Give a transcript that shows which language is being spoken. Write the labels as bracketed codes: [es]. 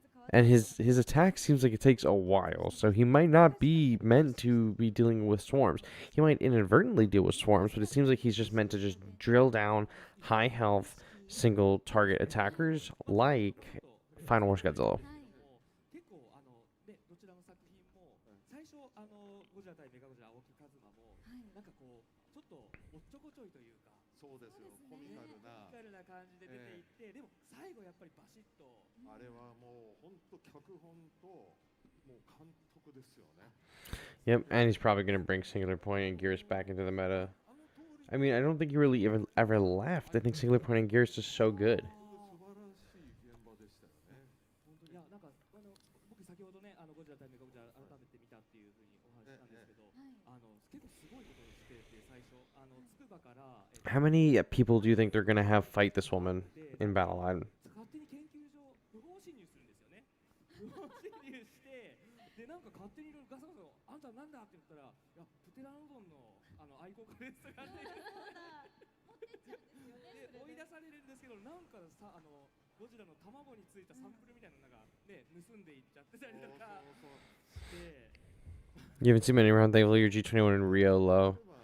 [en] And his attack seems like it takes a while, so he might not be meant to be dealing with swarms. He might inadvertently deal with swarms, but it seems like he's just meant to just drill down high health single target attackers like Final Wars Godzilla. [ja] 結構ねどちらの作品も最初ゴジラ対メカゴジラ青木和馬もなんかこうちょっとおっちょこちょいというかそうですよコミカルなコミカルな感じで出ていってでも最後やっぱりバシッとあれはもう本当脚本ともう監督ですよね [en] Yep, and he's probably going to bring Singular Point and Gears back into the meta. I mean, I don't think he really ever left. I think Singular Point and Gears is so good. [ja] 素晴らしい現場でしたよね本当にいやなんか僕先ほどねゴジラ対メカゴジラ改めて見たっていうふうにお話ししたんですけど結構すごいことをしてて最初つくばから [en] How many people do you think they're going to have fight this woman in Battle Line? [ja] 勝手に研究所不法侵入するんですよね不法侵入してでなんか勝手にいろいろガサガサあんたなんだって言ったらいやプテラノドンの愛好家ですとかってで追い出されるんですけどなんかさゴジラの卵についたサンプルみたいなのがね盗んでいっちゃってたりとかで [en] You haven't seen many around. They leave your G21 in Rio low.